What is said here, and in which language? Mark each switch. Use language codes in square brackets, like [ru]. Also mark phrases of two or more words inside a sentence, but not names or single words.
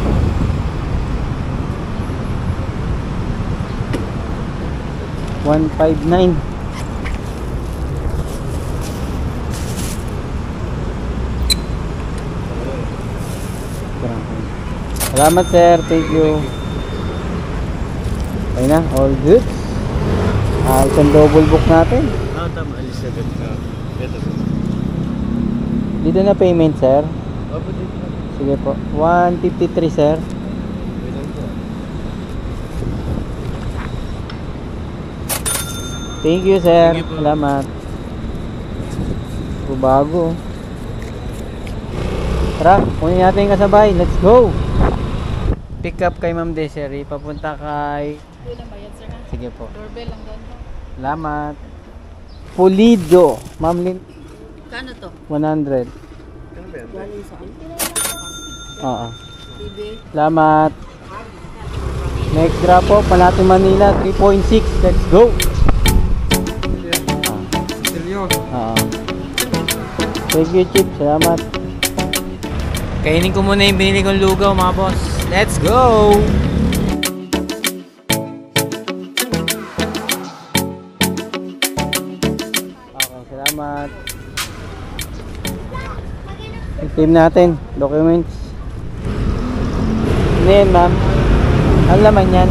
[tl] $159. Salamat sir, [en] thank you. [tl] Okay na, [en] all good. [tl] Isang [en] double book [tl] natin. Tama, Elizabeth ka. Dito na payment sir. Opo, dito na. Sige po, 153 sir. [en] Thank you sir. Thank you po. [tl] Salamat. Bago. Tara, kunin natin yung kasabay. [en] Let's go. Pick up kay Ma'am Desiree. [tl] Papunta kay... Doon na bayad, sir, ha? Sige po. Doorbell lang doon. Salamat. Pulido. Ma'am Lin... Kano to? 100. Galing saan? Oo. TV. Salamat. [en] Next drop po, Panati Manila 3.6. Let's go. [tl] Silyo. [en] Oo. Thank you, Chip. [tl] Salamat. Kainin ko muna yung binili kong lugaw, mga boss. [en] Let's go! [tl] Okay, salamat. Yung team natin, documents. Ano yan, ma'am? Ano laman yan?